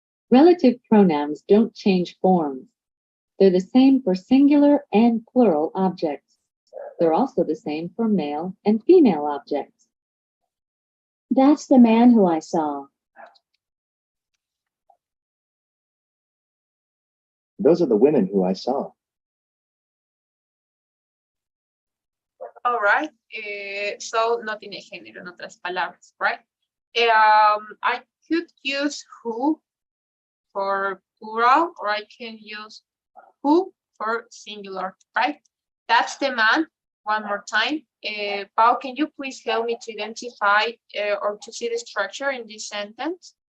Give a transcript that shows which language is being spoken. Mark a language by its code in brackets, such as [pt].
[en] Relative pronouns don't change forms. They're the same for singular and plural objects. They're also the same for male and female objects. that's the man who I saw. Those are the women who I saw. All right. [es] So no tiene género, en otras palabras, right? [en] I could use who for plural, or I can use who for singular, right? That's the man. One more time. Pau, can you please help me to identify or to see the structure in this sentence?